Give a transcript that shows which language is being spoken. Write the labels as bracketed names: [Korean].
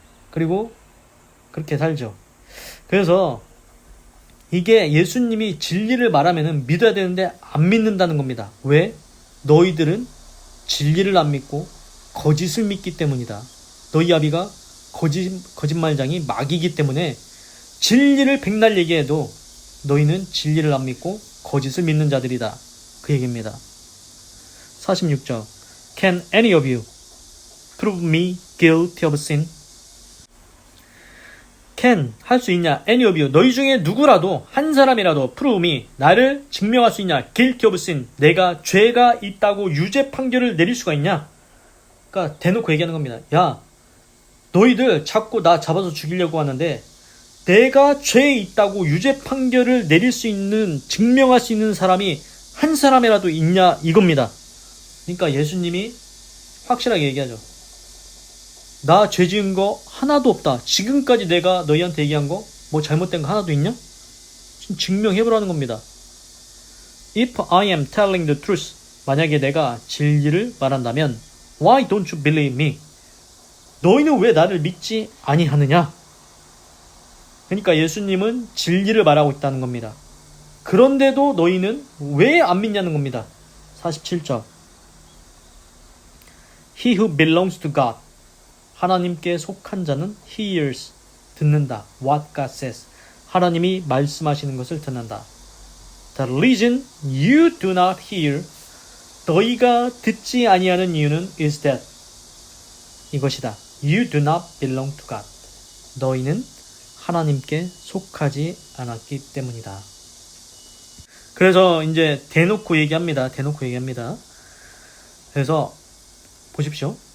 [Korean] 그리고 그렇게 살죠. 그래서 이게 예수님이 진리를 말하면은 믿어야 되는데 안 믿는다는 겁니다. 왜? 너희들은 진리를 안 믿고 거짓을 믿기 때문이다. 너희 아비가 거짓말장이 마귀이기 때문에 진리를 백날 얘기해도 너희는 진리를 안 믿고 거짓을 믿는 자들이다. 그 얘기입니다. [English] 46절 Can any of you prove me guilty of sin? Can [Korean] 할 수 있냐? [English] Any of you [Korean] 너희 중에 누구라도 한 사람이라도 [English] prove me [Korean] 나를 증명할 수 있냐? [English] Guilty of sin [Korean] 내가 죄가 있다고 유죄 판결을 내릴 수가 있냐? 그러니까 대놓고 얘기하는 겁니다. 야, 너희들 자꾸 나 잡아서 죽이려고 하는데 내가 죄에 있다고 유죄 판결을 내릴 수 있는 증명할 수 있는 사람이 한 사람이라도 있냐 이겁니다. 그러니까 예수님이 확실하게 얘기하죠. 나 죄 지은 거 하나도 없다. 지금까지 내가 너희한테 얘기한 거 뭐 잘못된 거 하나도 있냐? 증명해보라는 겁니다. [English] If I am telling the truth, [Korean] 만약에 내가 진리를 말한다면 [English] Why don't you believe me? [Korean] 너희는 왜 나를 믿지 아니하느냐? 그러니까 예수님은 진리를 말하고 있다는 겁니다. 그런데도 너희는 왜 안 믿냐는 겁니다. 47절. [English] He who belongs to God. [Korean] 하나님께 속한 자는 [English] hears. [Korean] 듣는다. [English] What God says. [Korean] 하나님이 말씀하시는 것을 듣는다. [English] The reason you do not hear. [Korean] 너희가 듣지 아니하는 이유는 [English] is that. [Korean] 이것이다. [English] You do not belong to God. [Korean] 너희는 하나님께 속하지 않았기 때문이다. 그래서 이제 대놓고 얘기합니다. 그래서 보십시오.